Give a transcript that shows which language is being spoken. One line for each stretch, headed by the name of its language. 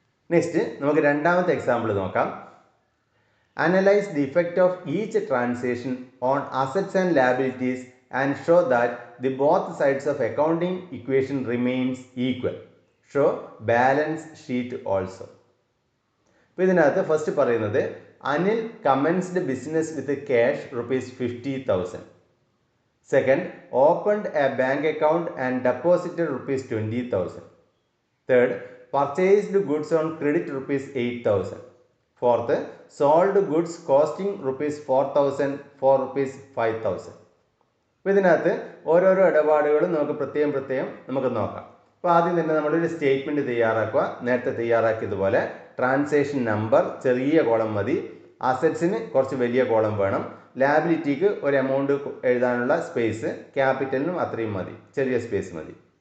English: next
Malayalam: നമുക്ക് രണ്ടാമത്തെ example നോക്കാം.
English: Analyse the effect of each transaction on assets and liabilities and show that the both sides of accounting equation remains equal. Show balance sheet also.
Malayalam: അപ്പോൾ ഇതിനകത്ത്
English: first
Malayalam: പറയുന്നത്
English: Anil commenced business with cash ₹50,000. Second, opened a bank account and deposited ₹20,000. Third, purchased goods on credit ₹8,000. Fourth, sold goods costing ₹4,000 for ₹5,000.
Malayalam: അപ്പോൾ ഇതിനകത്ത് ഓരോരോ ഇടപാടുകളും നമുക്ക് പ്രത്യേകം നമുക്ക് നോക്കാം. അപ്പോൾ ആദ്യം തന്നെ നമ്മളൊരു സ്റ്റേറ്റ്മെൻറ്റ് തയ്യാറാക്കുക. നേരത്തെ തയ്യാറാക്കിയതുപോലെ ട്രാൻസാക്ഷൻ നമ്പർ ചെറിയ കോളം മതി, അസറ്റ്സിന് കുറച്ച് വലിയ കോളം വേണം, ലാബിലിറ്റിക്ക് ഒരു എമൗണ്ട് എഴുതാനുള്ള സ്പേസ്, ക്യാപിറ്റലിനും അത്രയും മതി, ചെറിയ സ്പേസ് മതി.